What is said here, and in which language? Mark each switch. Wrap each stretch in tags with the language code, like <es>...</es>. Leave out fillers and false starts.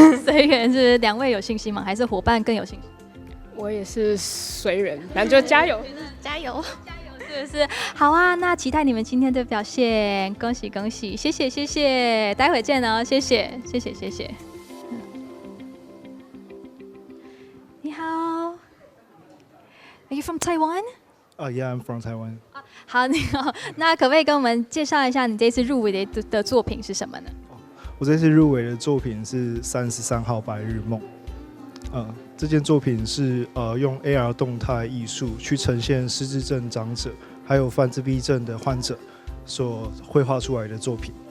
<zh>随缘是2位有信心吗？还是伙伴更有信心？我也是随缘，那就加油，加油，是不是？好啊，那期待你们今天的表现，恭喜恭喜，谢谢，待会见哦，谢谢。你好</zh> <en>，Are you from Taiwan? Yeah, I'm from Taiwan.</en> <zh>好，你好，那可不可以跟我们介绍一下你这次入围的作品是什么呢？我这次入围的作品是33号白日梦。这件作品是用 AR 动态艺术去呈现失智症长者还有泛自闭症的患者所绘画出来的作品。</zh>